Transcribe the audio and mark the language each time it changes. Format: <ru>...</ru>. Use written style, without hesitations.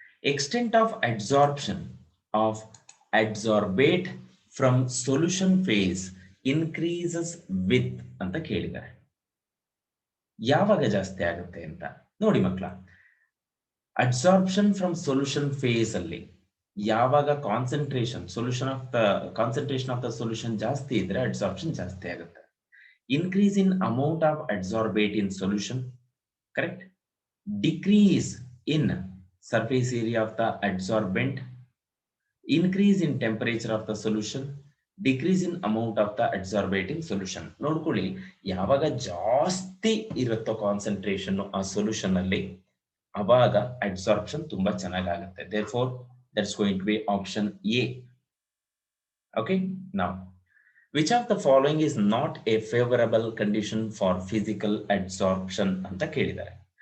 <en>Extent of adsorption of adsorbate from solution phase increases with</en> <kn>ಅಂತ ಕೇಳಿದ್ದಾರೆ. ಯಾವಾಗ ಜಾಸ್ತಿ ಆಗುತ್ತೆ ಅಂತ ನೋಡಿ ಮಕ್ಕಳ. ಅಡ್ಸಾರ್ಪ್ಷನ್ ಫ್ರಮ್ ಸೊಲ್ಯೂಷನ್ ಫೇಸ್ ಅಲ್ಲಿ ಯಾವಾಗ ಕಾನ್ಸಂಟ್ರೇಷನ್ ಆಫ್ ದ ಸೊಲ್ಯೂಷನ್ ಜಾಸ್ತಿ ಇದ್ರೆ ಅಡ್ಸಾರ್ಪ್ಷನ್ ಜಾಸ್ತಿ ಆಗುತ್ತೆ.</kn> <en>Increase in amount of adsorbate in solution, correct. Decrease in surface area of the adsorbent, increase in temperature of the solution, decrease in amount of the adsorbate in solution.</en> <kn>ನೋಡ್ಕೊಳ್ಳಿ, ಯಾವಾಗ ಜಾಸ್ತಿ ಇರುತ್ತೋ concentration ಆ solution ಅಲ್ಲಿ ಅವಾಗ adsorption ತುಂಬಾ ಚೆನ್ನಾಗಾಗುತ್ತೆ.</kn> <en>therefore that's going to be option A. okay, now which of the following is not a favorable condition for physical adsorption</en> <kn>ಅಂತ ಕೇಳಿದ್ದಾರೆ.</kn>